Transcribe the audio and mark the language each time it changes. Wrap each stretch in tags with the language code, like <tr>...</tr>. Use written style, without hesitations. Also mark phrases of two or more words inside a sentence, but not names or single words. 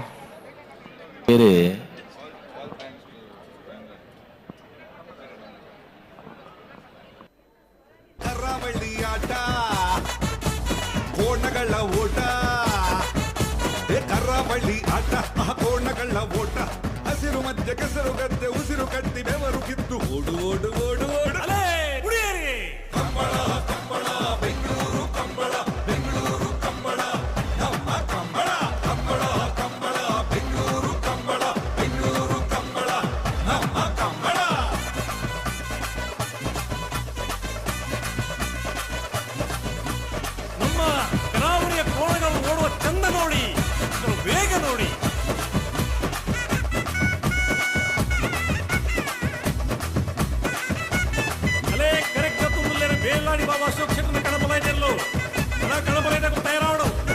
<kn>ಕರಾವಳಿ ಆಟ ಕೋಣಗಳ ಓಟ ಕರಾವಳಿ ಆಟ ಕೋಣಗಳ ಓಟ ಹಸಿರು ಮಧ್ಯೆ ಕೆಸರು ಗದ್ದೆ ಉಸಿರು ಕಟ್ಟಿ ಬೆವರು ಕಿತ್ತು ಓಡು ಓಡು ಓಡು ಓಡು ಕಂಬಳ ಕಂಬಳ ಬೆಂಗಳೂರು ಕಂಬಳ ಬೆಂಗಳೂರು ಕಂಬಳ ನಮ್ಮ ಕಂಬಳ ಕಂಬಳ ಕಂಬಳ ಬೆಂಗಳೂರು ಕಂಬಳ ಬೆಂಗಳೂರು ಕಂಬಳ ನಮ್ಮ ಕಂಬಳ ನಮ್ಮ ಕರಾವಳಿಯ ಕೋಣಗಳು ಓಡುವ ಚಂದ ನೋಡಿ, ಅದರ ವೇಗ ನೋಡಿ.</kn> <tcy>ಅಲೇ ಕರೆಕ್ಟ್ ತುಮ್ಮಲ್ಲೇರ ಬೇಲಾಡಿ ಬಾಬಾ ಅಶೋಕ್ ಶೆಟ್ಟರ್ನ ಕಣಬಲೈದೆಲ್ಲೋ ಕಣಬಲೈದಾಗ ತಯಾರಾಡು.</tcy>